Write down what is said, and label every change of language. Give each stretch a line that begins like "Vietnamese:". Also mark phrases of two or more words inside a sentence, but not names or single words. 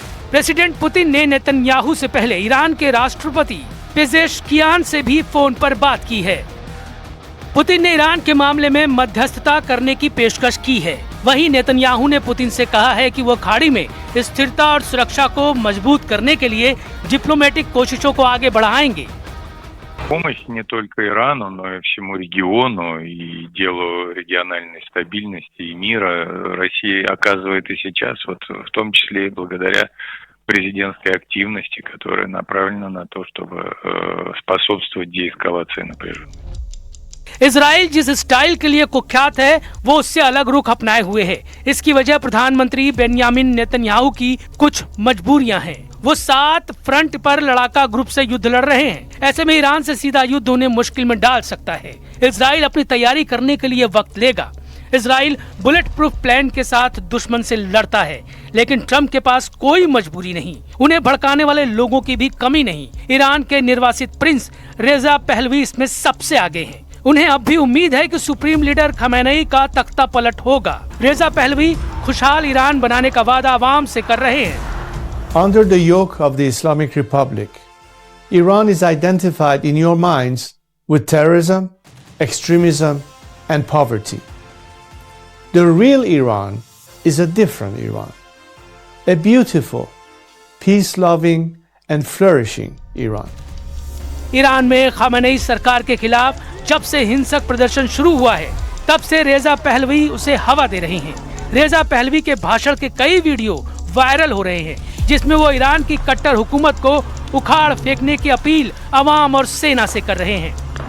Hindi: प्रेसिडेंट पुतिन ने नेतन्याहू से पहले ईरान के राष्ट्रपति पेजेश्कियान से भी फोन पर बात की है। पुतिन ने ईरान के मामले में मध्यस्थता करने की पेशकश की है। वहीं नेतन्याहू ने पुतिन से कहा है कि वो खाड़ी में स्थिरता और सुरक्षा को मजबूत करने के लिए डिप्लोमेटिक कोशिशों को आगे बढ़ाएंगे।
Russian: Помощь не только Ирану, но и всему региону и делу региональной стабильности и мира Россия оказывает и сейчас, вот в том числе и благодаря президентской активности, которая направлена на то, чтобы способствовать деэскалации напряжения.
Hindi: इजराइल जिस स्टाइल के लिए कुख्यात है वो उससे अलग रुख अपनाए हुए है। इसकी वजह प्रधानमंत्री बेंयामिन नेतन्याहू की कुछ मजबूरियां हैं। वो 7 फ्रंट पर लड़ाका ग्रुप से युद्ध लड़ रहे हैं। ऐसे में ईरान से सीधा युद्ध उन्हें मुश्किल में डाल सकता है। इजराइल अपनी तैयारी करने के लिए वक्त लेगा। इजराइल
English: bullet proof
Hindi: प्लान के साथ दुश्मन से लड़ता है, लेकिन ट्रंप के पास कोई मजबूरी नहीं। उन्हें भड़काने वाले लोगों की भी कमी नहीं। ईरान के निर्वासित प्रिंस रेजा पहलवी इसमें सबसे आगे हैं। उन्हें अब भी उम्मीद है कि
English: supreme leader
Hindi: खमेनेई का तख्ता पलट होगा। रेजा पहलवी खुशहाल ईरान बनाने का वादा आवाम से कर रहे हैं।
English: Under the yoke of the Islamic Republic, Iran is identified in your minds with terrorism, extremism, and poverty. The real Iran is a different Iran, a beautiful, peace-loving, and flourishing Iran.
Hindi: ईरान में खमेनेई सरकार के खिलाफ जब से हिंसक प्रदर्शन शुरू हुआ है, तब से रेजा पहलवी उसे हवा दे रहे हैं। रेजा पहलवी के भाषण के कई वीडियो वायरल हो रहे हैं, जिसमें वो ईरान की कट्टर हुकूमत को उखाड़ फेंकने की अपील अवाम और सेना से कर रहे हैं।